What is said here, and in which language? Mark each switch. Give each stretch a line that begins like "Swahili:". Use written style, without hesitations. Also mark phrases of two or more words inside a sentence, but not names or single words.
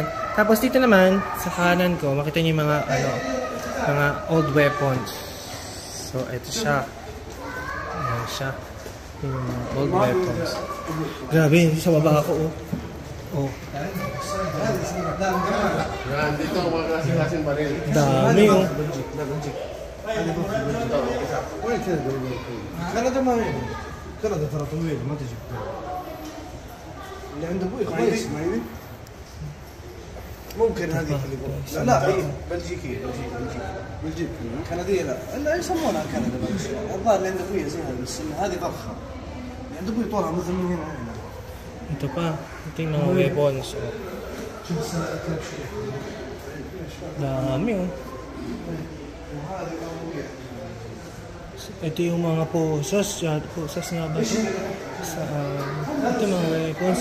Filipino: Tapos dito naman sa kanan ko, makita niyo yung mga
English: old weapons.
Filipino: So ito siya. Ayan siya. Yung mga
English: old weapons.
Filipino: Grabe, sa baba ako oh. Dito mga klaseng baril. Dami oh.
Arabic: كندا ما وين؟ كندا ترى طويل ما تجي اللي عند ابوي كويس ما يبي ممكن هذه اللي لا هي بلجيكيه بلجيكيه كنديه لا يسمونها كندا الظاهر اللي عند ابوي زي هذا بس هذه ضخمه اللي عند ابوي طولها مثل من هنا هنا
Filipino: Ito pa. Ito yung mga weapons oh. Dami oh. Ito yung mga posas. Posas nga ba ito? Ito mga weapons.